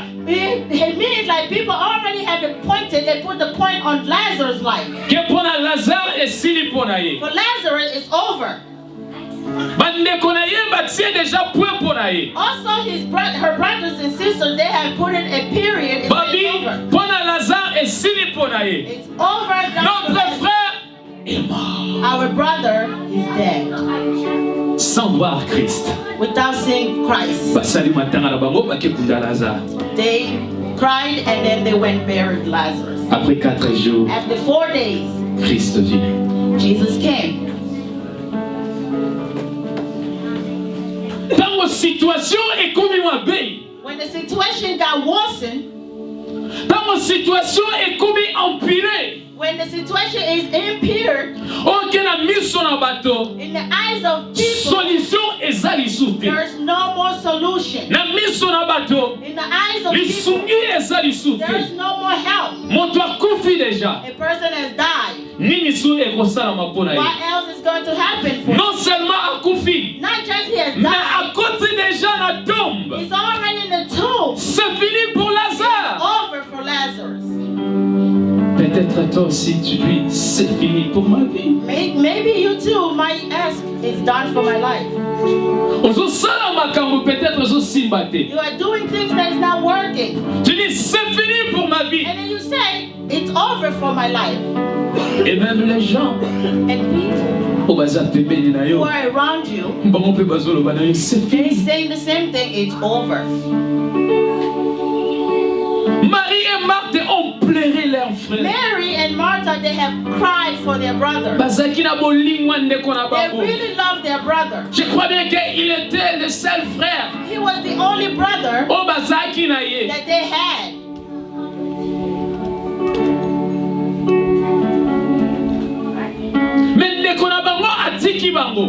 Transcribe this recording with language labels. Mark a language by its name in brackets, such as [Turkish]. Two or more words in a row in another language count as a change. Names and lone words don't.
[English] It means like people already have it pointed, they put the point on Lazarus' life. [Lingala] Que pour na Lazare esili pour na ye. [English] For Lazarus, it's over. [Lingala] Bandeko na ye batie déjà point pour na ye. [English] Also, her brothers and sisters, they have put in a period. It's [Lingala] Babi [English] over. [Lingala] pour na Lazare esili pour na ye. [English] It's over. [French] Notre [English] That's [French] frère est mort [English] our brother is dead [French] sans voir Christ. [English] without seeing Christ. [Lingala] Basali matanga na bango bakekunda Lazare. [English] They cried and then they went buried Lazarus. [French] Après 4 jours, [English] After 4 days, [French] Christ vient. [English] Jesus came. [French] Dans vos situations et comme mabe, [English] When the situation got worsened, [French] dans vos situations et comme empiré, [English] when the situation is impaired [Lingala] ok na miso na bato, [English] in the eyes of people, [Lingala] solution eza lisusu te. [English] there's no more solution. [Lingala] Na miso na bato, [English] In the eyes of people, [Lingala] lisungi eza lisusu [English] there's [Lingala] te. [English] no more help. [Lingala] Moto akufi deja. [English] A person has died. [Lingala] Nini su ekosalama mpona ye? [English] What else is going to happen for him? [French] Non seulement akufi, [English] Not just he has [French] mais [English] died, [Lingala] akoti deja na tombe. [English] he's already in the tomb. [French] C'est fini pour Lazare. [English] Over for Lazarus. [French] Peut-être toi aussi tu dis c'est fini pour ma vie. [English] Maybe you too might ask, it's done for my life. [Lingala] Ozosala makambo peut-être ozosimba te. [English] You are doing things that is not working. [French] Tu dis c'est fini pour ma vie. [English] And then you say, it's over for my life. [French] Et même les gens [English] And people [Lingala] au baza pembeni na [English] who [Lingala] yo [English] are around you, [Lingala] bango mpe bazoloba na yo c'est [English] they're [French] fini. [English] saying the same thing, it's over. [French] Marie et Marthe ont pleuré leur frère. [English] Mary and Martha, they have cried for their brother. [Lingala] Bazaki na bolingwa ndeko na [English] They [Lingala] bango. [English] really love their brother. [French] Je crois bien qu'il était le seul frère. [English] He was the only brother [Lingala] O bazaki na ye. [English] that they had. [Lingala] Mais ndeko na bango atiki bango.